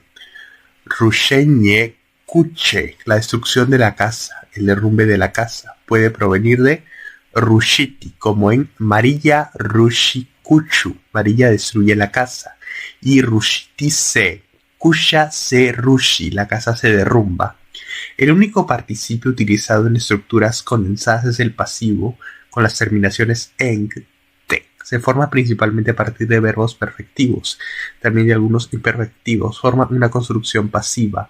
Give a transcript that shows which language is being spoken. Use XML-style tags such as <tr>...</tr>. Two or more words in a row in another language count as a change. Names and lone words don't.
<hr>Rušenje kuće,</hr> <es>la destrucción de la casa, el derrumbe de la casa, puede provenir de rušiti, como en</es> <hr>Marija ruši kuću,</hr> <es>Marija destruye la casa, y</es> <hr>rušiti se, kuća se ruši,</hr> <es>la casa se derrumba. El único participio utilizado en estructuras condensadas es el pasivo, con las terminaciones eng, te. Se forma principalmente a partir de verbos perfectivos, también de algunos imperfectivos. Forma una construcción pasiva.</es>